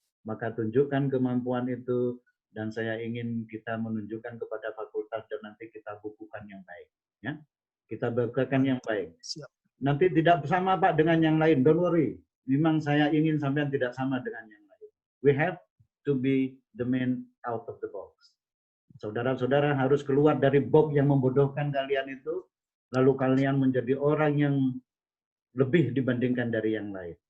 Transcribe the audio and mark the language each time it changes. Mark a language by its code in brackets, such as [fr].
[id] Maka tunjukkan kemampuan itu, dan saya ingin kita menunjukkan kepada fakultas dan nanti kita bukukan yang baik. Ya, kita bukukan yang baik. Siap. Nanti tidak sama Pak dengan yang lain, [en] don't worry. [id] Memang saya ingin sampean tidak sama dengan yang lain. [en] We have to be the man out of the box. [id] Saudara-saudara harus keluar dari box yang membodohkan kalian itu, lalu kalian menjadi orang yang lebih dibandingkan dari yang lain.